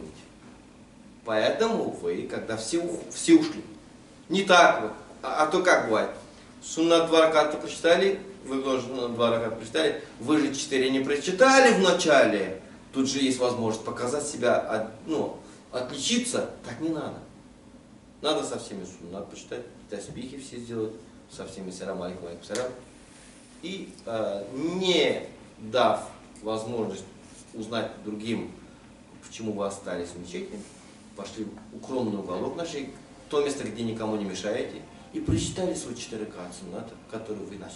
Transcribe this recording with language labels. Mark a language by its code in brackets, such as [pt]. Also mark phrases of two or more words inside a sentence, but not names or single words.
[ru] Поэтому вы, когда все ушли, не так вот, а то как бывает, суннат 2 раката прочитали, вы тоже 2 раката прочитали, вы же 4 не прочитали в начале, тут же есть возможность показать себя, отличиться, так не надо. Надо со всеми суннат почитать, таспихи все сделать, со всеми [ar] سلام عليكم، عليكم سلام. [ru] И не дав возможность узнать другим, почему вы остались в мечети, пошли в укромный уголок нашей, то место, где никому не мешаете, и прочитали свои 4 раката сунната, которые вы начали.